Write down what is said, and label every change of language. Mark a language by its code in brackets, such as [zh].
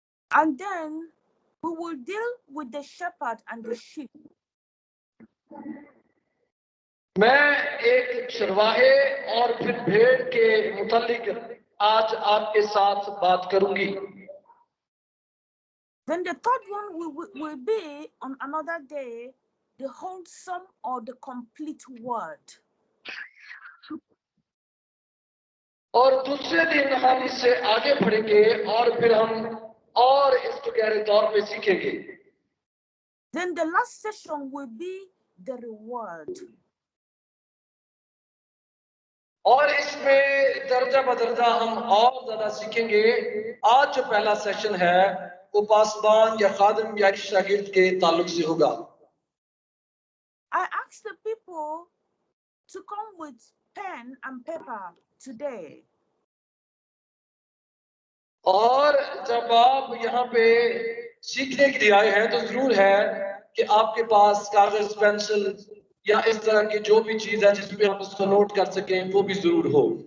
[en] And then we will deal with the shepherd and the sheep. [hi] मैं एक चरवाहे और फिर भेड़ के मुतालिक आज आपके साथ बात करूंगी. [en] Then the third one will be on another day, the wholesome or the complete word. [hi] और दूसरे दिन हम इससे आगे बढ़ेंगे और फिर हम और इसको गहरे तौर पे सीखेंगे. [en] Then the last session will be the reward. [hi] और इसमें दर्जा बदर्जा हम और ज्यादा सीखेंगे. आज जो पहला सेशन है वो पासबान या खादिम या शागिर्द के ताल्लुक से होगा. [en] I asked the people to come with pen and paper today. [hi] और जब आप यहाँ पे सीखने के लिए आए हैं तो जरूर है कि आपके पास कागज पेंसिल या इस तरह की जो भी चीज है जिसपे हम उसको नोट कर सकें वो भी जरूर हो.